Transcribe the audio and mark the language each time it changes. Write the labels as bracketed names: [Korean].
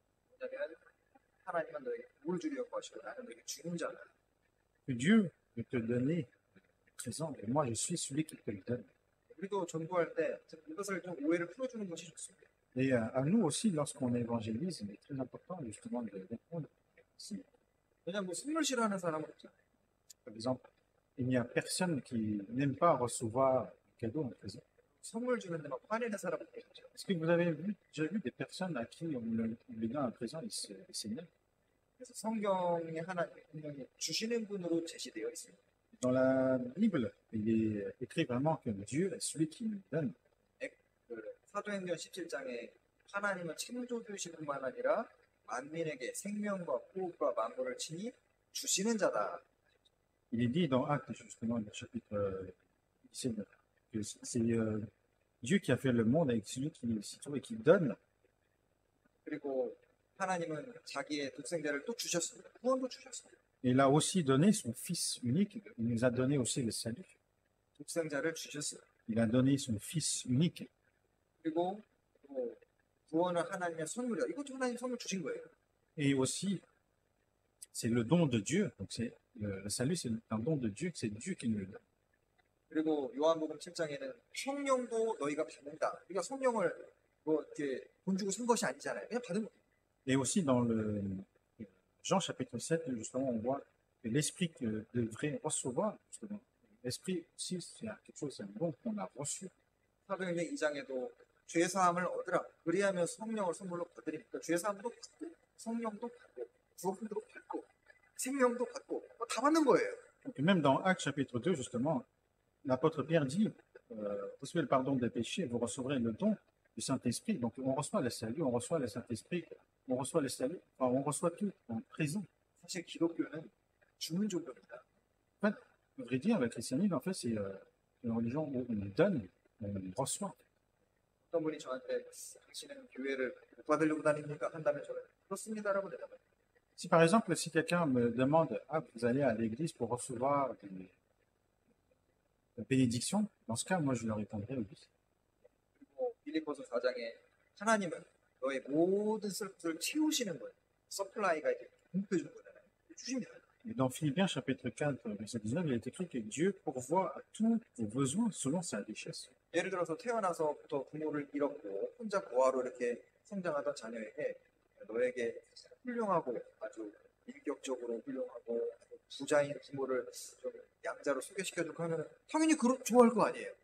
[Korean] 뭐냐면 하나님은 너에게 뭘 주려고 하시고 나는 너에게 주는 자다. [French] Que Dieu veut te donner le présent et moi je suis celui qui te le donne. [Korean] 우리도 전도할 때 이것을 좀 오해를 풀어주는 것이 좋습니다. [French] Et à nous aussi, lorsqu'on évangélise, il est très important justement de répondre ici. [Korean] 왜냐면 뭐 선물 싫어하는 사람은 없잖아요. [French] Par exemple, il n'y a personne qui n'aime pas recevoir un cadeau en présent. [Korean] 선물 주는데 막 화내는 사람 없겠죠. [French] Est-ce que vous avez déjà vu des personnes à qui on lui donne un présent, ils s'énervent? [Korean] 그래서 성경에 하나님 분명히 주시는 분으로 제시되어 있습니다. [French] Dans la Bible, il est écrit vraiment que Dieu est celui qui nous donne. [Korean] 그 사도행전 17장에 하나님은 창조주이신 뿐만 아니라 만민에게 생명과 호흡과 만물을 친히 주시는 자다. [French] Il est dit dans Actes, justement, le chapitre 17, que c'est Dieu qui a fait le monde avec celui qui s'y trouve et qui donne. [Korean] 그리고 하나님은 자기의 독생자를 또 주셨습니다. 구원도 주셨습니다. [French] Il a aussi donné son Fils unique. Il nous a donné aussi le salut. [Korean] 독생자를 주셨어요. [French] Il a donné son Fils unique. [Korean] 그리고 또 구원은 하나님의 선물이다. 이것도 하나님 선물 주신 거예요. [French] Et aussi, c'est le don de Dieu. Donc, le salut, c'est un don de Dieu, c'est Dieu qui nous le donne. [Korean] 그리고 요한복음 7장에는 성령도 너희가 받는다. 그러니까 성령을 뭐 이렇게 돈 주고 산 것이 아니잖아요. 그냥 받은 거예요. [French] Et aussi, dans le Jean chapitre 7, justement, on voit que l'Esprit que devrait recevoir, justement. L'Esprit aussi, c'est quelque chose, c'est un don qu'on a reçu. [Korean] 사도행전 2장에도 죄 사함을 얻으라. 그리하면 성령을 선물로 받으니까 죄 사함도 받고 성령도 받고 구원도 받고 생명도 받고 다 받는 거예요. [French] Donc, même dans Actes chapitre 2, justement, l'apôtre Pierre dit, recevez le pardon des péchés, vous recevrez le don du Saint-Esprit. Donc, on reçoit le salut, on reçoit le Saint-Esprit, on reçoit le salut, enfin, on reçoit tout en présent. [Korean] 사실 기독교는 주는 종교입니다. [French] En fait, à vrai dire, le christianisme, en fait, c'est une religion où on donne, on reçoit. [Korean] 어떤 분이 저한테 당신은 교회를 못 받으려고 다닙니까? 한다면 저는 그렇습니다라고 대답해요. [French] Si par exemple, si quelqu'un me demande, ah, vous allez à l'église pour recevoir des bénédictions, dans ce cas, moi, je leur répondrai oui. [Korean] 그리고 빌립보서 4장에 하나님은 너의 모든 것을 채우시는 거예요. 서플라이가 이렇게 공급해 주는 거잖아요. 주십니다. [French] Et dans Philippiens chapitre 4, verset 19, il est écrit que Dieu pourvoit à tous vos besoins selon sa richesse. [Korean] 예를 들어서 태어나서부터 부모를 잃었고 혼자 고아로 이렇게 성장하던 자녀에게 너에게 훌륭하고 아주 인격적으로 훌륭하고 부자인 부모를 좀 양자로 소개시켜주고 하면 당연히 좋아할 거 아니에요.